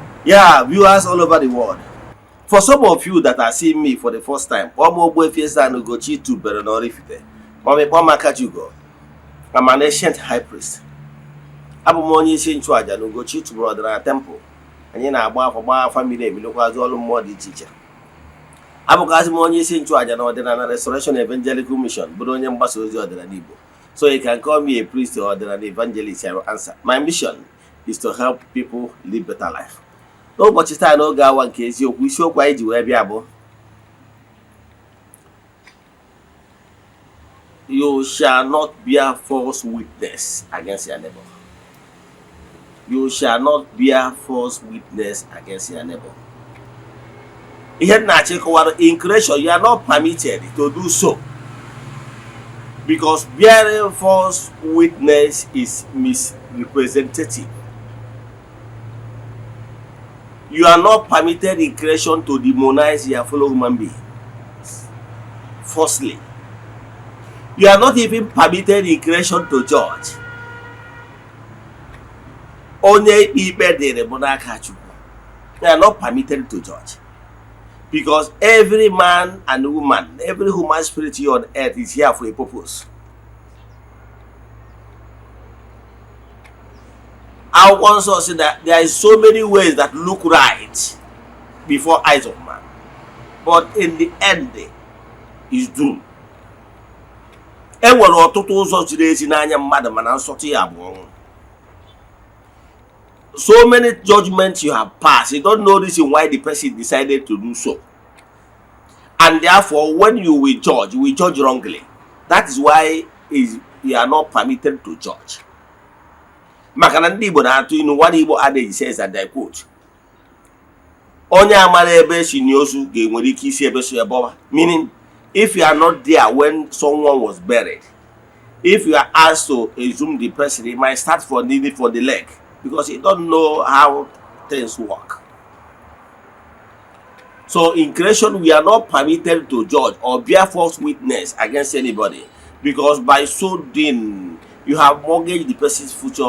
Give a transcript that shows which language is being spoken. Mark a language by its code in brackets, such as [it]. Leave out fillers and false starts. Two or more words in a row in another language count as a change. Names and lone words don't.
[en] Yeah, viewers all over the world. For some of you that are seeing me for the first time, [ig] Ogbuefi Ezeana ugochitubelu na Oraifite. Makajugo. [en] I'm an ancient high priest. [ig] Abụ m onye isi nchụaja na ugochitubelu ọdịnala temple. Anyị na-agba afọ gbaa afa mmiri ebilokwazi ọrụ mmụọ dị iche iche. Abụkwazi m onye isi nchụaja na ọdịnala Restoration Evangelical Mission, bụrụ onye mgbasa ozi ọdịnala Igbo. [en] So you can call me a priest or ọdịnala evangelist. I will answer. My mission is to help people live better life. [ig] N'ụbọchị taa n'oge awa nke eziokwu, isiokwu anyị ji wee bịa bụ [en] you shall not bear false witness against your neighbor. You shall not bear false witness against your neighbor. [ig] Ihe na-achị kọwara [en] in creation, you are not permitted to do so, because bearing false witness is misrepresentative. You are not permitted in creation to demonize your fellow human beings falsely. You are not even permitted in creation to judge. [ig] Onye ikpe dịrị bụ n'aka Chukwu. [en] You are not permitted to judge, because every man and woman, every human spirit here on earth is here for a purpose. I once said that there is so many ways that look right before eyes of man, but in the end is doom. [ig] Enwere ọtụtụ ụzọ ziri ezi n'anya mmadụ mana nsọtụ ya bụ ọnwụ. [en] So many judgments you have passed, you don't know the reason why the person decided to do so, and therefore when you will judge wrongly. That is why you are not permitted to judge. [ig] Maka na ndị Igbo na-atụ inu, [en] one Igbo adage says, and I quote, [ig] onye amara ebe si n'ozu ga-enwere ike isi ebe so ebe. [en] Meaning, if you are not there when someone was buried, if you are asked to exhume the person, it might start for needing for the leg, because you don't know how things work. So in creation, we are not permitted to judge or bear false witness against anybody, because by so doing, you have mortgaged the person's future.